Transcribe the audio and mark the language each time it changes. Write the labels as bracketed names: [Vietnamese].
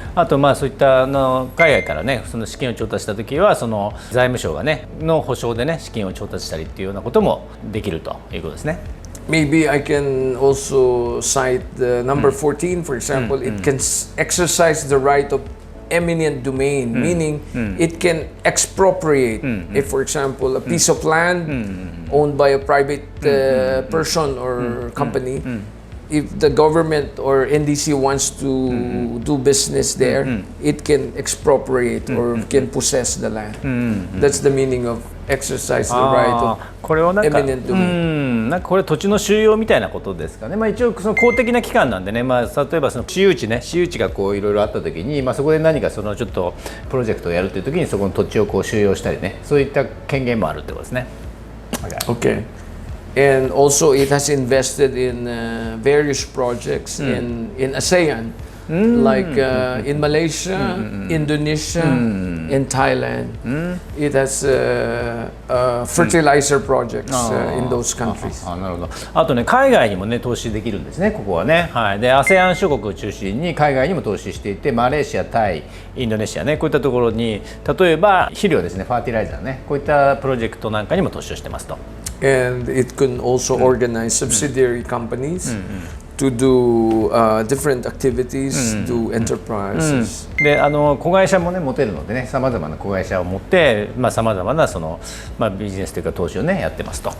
[Japanese] あとそういった海外からねその資金を調達したときはその財務省がねの保証でね資金を調達したりっていうようなこともできるということですね。 [English] Maybe I can also cite the number 14, for example. It can exercise the right of eminent domain, meaning it can expropriate. If, for example, a piece of land owned by a private person or company, if the government or NDC wants to do business there, it can expropriate or can possess the land. That's the meaning of exercise the right of eminent domain. [Japanese] これ土地の収用みたいなことですかね。一応その公的な機関なんでね、例えばその私有地がこういろいろあった時に、そこで何かそのちょっとプロジェクトをやるという時にそこの土地をこう収用したりね、そういった権限もあるってことですね。 [English] Okay. And also it has invested in various projects in ASEAN. like in Malaysia, Indonesia, and Thailand. It has fertilizer projects in those countries. [Japanese] なるほど。あとね、海外にもね投資できるんですね、ここはね。はい。で、ASEAN 諸国を中心に海外にも投資していて、マレーシア、タイ、インドネシアね、こういったところに、例えば肥料ですね、ファーティライザーね、こういったプロジェクトなんかにも投資をしてますと。 [English] And it can also organize subsidiary companies to do different activities, do enterprises. [Japanese] で、子会社もね持てるのでね、さまざまな子会社を持って、さまざまなそのビジネスというか投資をねやってますと。